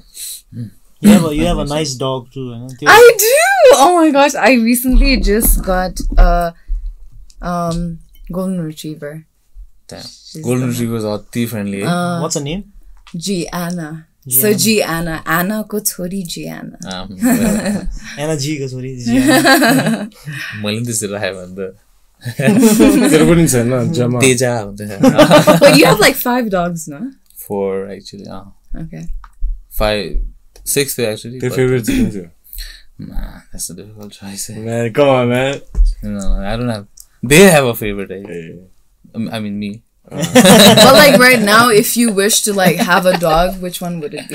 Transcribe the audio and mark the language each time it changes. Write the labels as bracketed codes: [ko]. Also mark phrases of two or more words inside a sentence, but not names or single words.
[en] You have a nice dog too. I do! Oh my gosh. I recently just got a golden retriever. Damn. Golden Retrievers are friendly. What's her name? Gianna. So Gianna. [ne] Anna ko chori [en] Gianna. [ne] Anna G ko chori मैले त्यसरी राखेँ भने त तेरो पनि छैन जम्मा तेजा हुन्छ [en] But you have like 5 dogs, no? 4 actually. Okay. 5, 6 actually. Your favorite is Nah, that's a difficult choice. Man, come on, man. No, I don't have. They have a favorite. I mean, me. But like right now, if you wish to like have a dog, which one would it be?